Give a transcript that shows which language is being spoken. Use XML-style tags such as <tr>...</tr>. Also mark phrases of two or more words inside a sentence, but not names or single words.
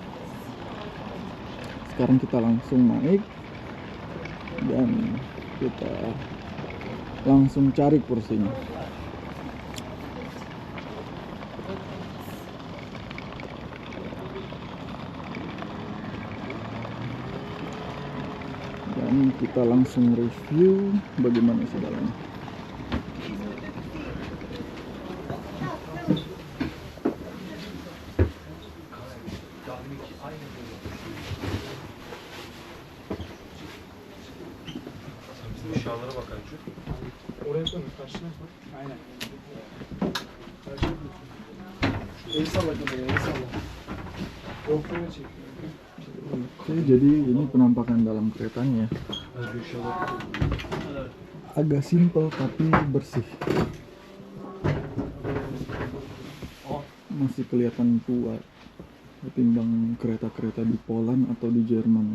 <id>Sekarang kita langsung naik dan kita langsung cari kursinya. Dan kita langsung review bagaimana isi dalamnya.</id> <tr>Aşağılara bakar şu. Oraya koyun, karşına koy. Aynen. El salla kameraya, el salla. GoPro'ya çek.</tr> <id>Oke, jadi ini penampakan dalam keretanya ya. Agak simpel tapi bersih. Masih kelihatan tua ketimbang kereta-kereta di Poland atau di Jerman ya.</id>